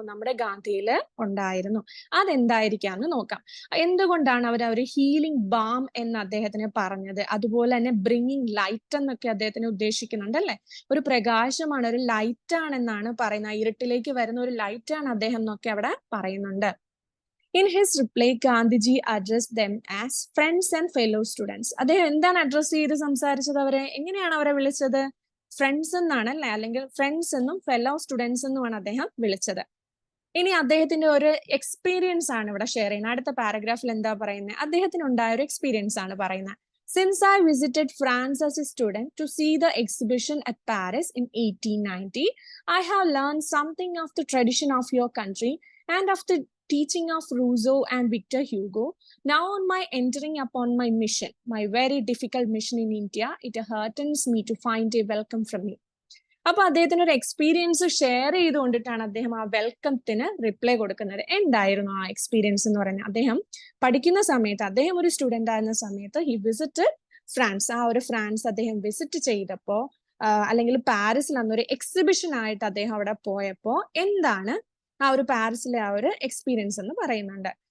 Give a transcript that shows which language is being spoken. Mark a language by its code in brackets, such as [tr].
[ml] നമ്മുടെ ഗാന്ധിയില് ഉണ്ടായിരുന്നു. അതെന്തായിരിക്കാന്ന് നോക്കാം. എന്തുകൊണ്ടാണ് അവർ ഒരു ഹീലിംഗ് ബാം എന്ന് അദ്ദേഹത്തിന് പറഞ്ഞത്? അതുപോലെ തന്നെ ബ്രിങ്ങിങ് ലൈറ്റ് എന്നൊക്കെ അദ്ദേഹത്തിന് ഉദ്ദേശിക്കുന്നുണ്ട് അല്ലെ. ഒരു പ്രകാശമാണ്, ഒരു ലൈറ്റ് ആണെന്നാണ് പറയുന്നത്. ഇരുട്ടിലേക്ക് വരുന്ന ഒരു ലൈറ്റ് ആണ് അദ്ദേഹം എന്നൊക്കെ അവിടെ പറയുന്നുണ്ട്. [en] In his reply, Gandhiji addressed them as friends and fellow students. [ml] അദ്ദേഹം എന്താണ് അഡ്രസ് ചെയ്ത് സംസാരിച്ചത്? അവരെ എങ്ങനെയാണ് അവരെ വിളിച്ചത്? ഫ്രണ്ട്സ് എന്നാണ് അല്ലെ, അല്ലെങ്കിൽ ഫ്രണ്ട്സ് എന്നും ഫെല്ലോ സ്റ്റുഡൻസ് എന്നുമാണ് അദ്ദേഹം വിളിച്ചത്. ഇനി അദ്ദേഹത്തിന്റെ ഒരു എക്സ്പീരിയൻസ് ആണ് ഇവിടെ ഷെയർ ചെയ്യുന്നത്. അടുത്ത പാരഗ്രാഫിൽ എന്താ പറയുന്നത്? അദ്ദേഹത്തിന് ഉണ്ടായ ഒരു എക്സ്പീരിയൻസ് ആണ് പറയുന്നത്. [en] Since I visited France as a student to see the exhibition at Paris in 1890, I have learned something of the tradition of your country and of the teaching of Rousseau and Victor Hugo. Now on my entering upon my mission, my very difficult mission in India, it heartens me to find a welcome from you. [ml] അപ്പൊ അദ്ദേഹത്തിന് ഒരു experience share ചെയ്തുകൊണ്ടിട്ടാണ് അദ്ദേഹം ആ വെൽക്കത്തിന് reply കൊടുക്കുന്നത്. എന്തായിരുന്നു ആ experience എന്ന് പറയുന്നത്? അദ്ദേഹം പഠിക്കുന്ന സമയത്ത്, അദ്ദേഹം ഒരു സ്റ്റുഡന്റ് ആയിരുന്ന സമയത്ത് [en] He visited France. [ml] ആ ഒരു ഫ്രാൻസ് അദ്ദേഹം വിസിറ്റ് ചെയ്തപ്പോ അല്ലെങ്കിൽ പാരീസിൽ അന്നൊരു എക്സിബിഷൻ ആയിട്ട് അദ്ദേഹം അവിടെ പോയപ്പോ എന്താണ് ആ ഒരു പാരീസിലെ ആ ഒരു എക്സ്പീരിയൻസ് എന്ന് പറയുന്നുണ്ട്.